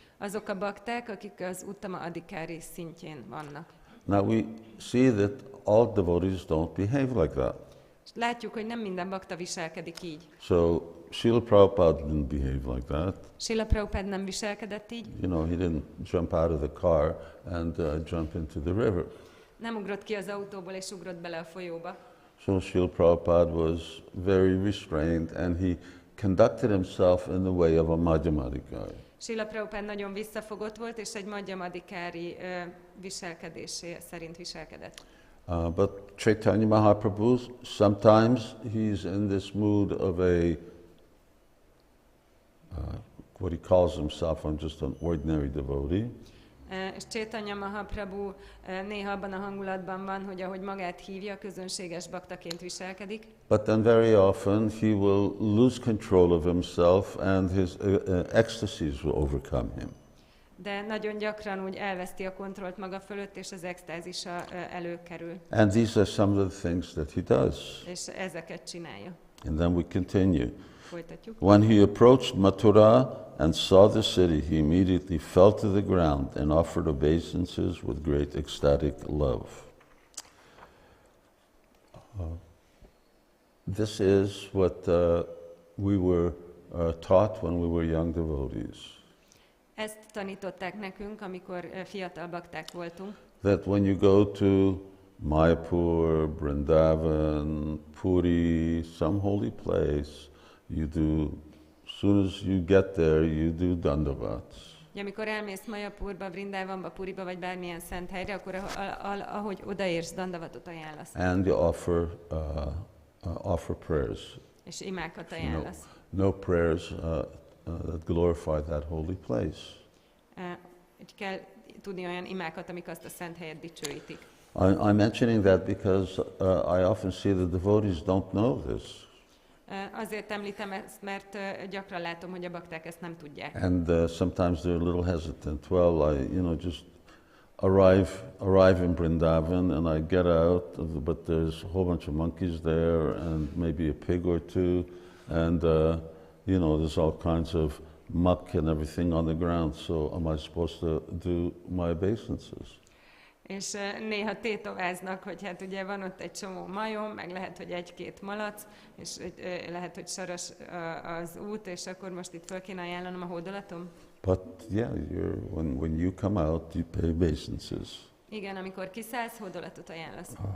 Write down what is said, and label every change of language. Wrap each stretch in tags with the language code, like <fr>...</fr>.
<hu>Azok a bakták, akik az Uttama Adhikari szintjén vannak.</hu> <en>Now we see that all devotees don't behave like that.</en> <hu>És látjuk, hogy nem minden bakta viselkedik így.</hu> <en>So Srila Prabhupada didn't behave like that.</en> <hu>Srila Prabhupada nem viselkedett így.</hu> <en>You know, he didn't jump out of the car and jump into the river.</en> <hu>Nem ugrott ki az autóból és ugrott bele a folyóba.</hu> <en>So Srila Prabhupada was very restrained and he conducted himself in the way of a Madhyamadikari.</en> <hu>Srila Prabhupada nagyon visszafogott volt, és egy Madhyamadikári viselkedésé szerint viselkedett.</hu> <en>But Caitanya Mahaprabhu, sometimes he's in this mood of what he calls himself, I'm just an ordinary devotee.</en> <hu>És Caitanya Mahaprabhu néha abban a hangulatban van, hogy ahogy magát hívja, közönséges baktaként viselkedik.</hu> <en>But then very often he will lose control of himself and his ecstasies will overcome him.</en> <hu>De nagyon gyakran úgy elveszti a kontrollt maga fölött, és az extázisa előkerül.</hu> <en>And these are some of the things that he does.</en> <hu>És ezeket csinálja.</hu> <en>And then we continue.</en> <hu>Folytatjuk.</hu> <en>When he approached Mathurā and saw the city, he immediately fell to the ground and offered obeisances with great ecstatic love. This is what we were taught when we were young devotees.</en> <hu>Ezt tanították nekünk, amikor fiatal bakták voltunk.</hu> <en>That when you go to Mayapur, Vṛndāvana, Puri, some holy place, you do, as soon as you get there, you do dandavats.</en> <hu>Amikor elmész Mayapurba, Vṛndāvanba, Puriba, vagy bármilyen szent helyre, akkor ahogy odaérsz, dandavatot ajánlasz.</hu> <en>And you offer prayers.</en> <hu>És imákat ajánlasz.</hu> <en>No prayers that glorify that holy place.</en> <hu>Úgy kell tudni olyan imákat, amik azt a szent helyet dicsőítik.</hu> <en>I'm mentioning that because I often see the devotees don't know this.</en> <hu>Azért említem ezt, mert gyakran látom, hogy a bakták ezt nem tudják.</hu> <en>And sometimes they're a little hesitant. Well, I just arrive in Vṛndāvana and I get out, but there's a whole bunch of monkeys there and maybe a pig or two, and there's all kinds of muck and everything on the ground. So am I supposed to do my obeisances?</en> <hu>És néha tétováznak, hogy hát ugye van ott egy csomó majom, meg lehet, hogy egy-két malac, és lehet, hogy saras az út, és akkor most itt föl kéne ajánlanom a hódolatom.</hu> <en>But yeah, when you come out, you pay obeisances.</en> <hu>Igen, amikor kiszállsz, hódolatot ajánlasz.</hu>